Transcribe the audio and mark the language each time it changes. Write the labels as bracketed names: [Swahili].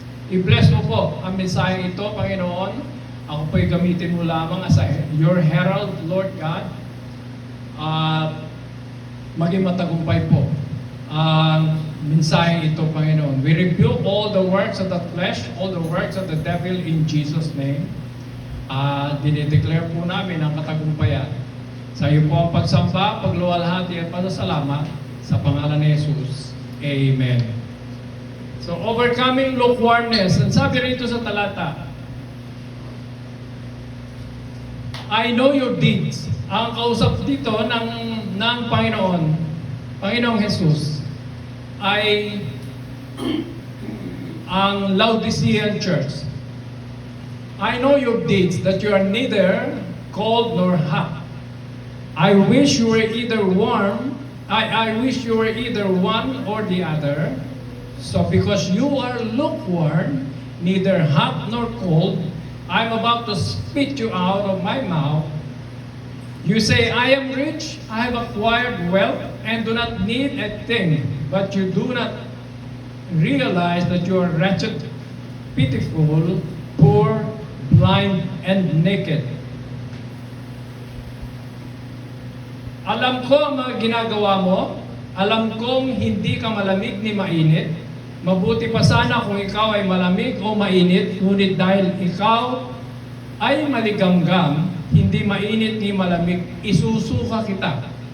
[Filipino] I-bless mo po ang mensahe ito, Panginoon. Ako po'y gamitin mo lamang [English] as your herald, Lord God. [Filipino] At maging matagumpay po ang mensahe ito, Panginoon. [English] We rebuke all the works of the flesh, all the works of the devil in Jesus' name. [Filipino] Dinideclare po namin ang katagumpayan. Sa iyo po ang pagsamba, pagluwalhati at pasasalamat sa pangalan ni Jesus. [English] Amen. So, overcoming lukewarmness. [Filipino] Ang sabi rito sa talata, [English] I know your deeds. [Filipino] Ang kausap dito ng Panginoong Jesus, ay ang Laodicean Church. [English] I know your deeds, that you are neither cold nor hot. I wish you were either warm. I wish you were either one or the other. So because you are lukewarm, neither hot nor cold, I'm about to spit you out of my mouth. You say, I am rich, I have acquired wealth, and do not need a thing. But you do not realize that you are wretched, pitiful, poor, blind, and naked. [Filipino] Alam ko ang mga ginagawa mo. Alam kong hindi ka malamig ni mainit. Mabuti pa sana kung ikaw ay malamig o mainit, ngunit dahil ikaw ay maligamgam, hindi mainit ni malamig, isusuka kita.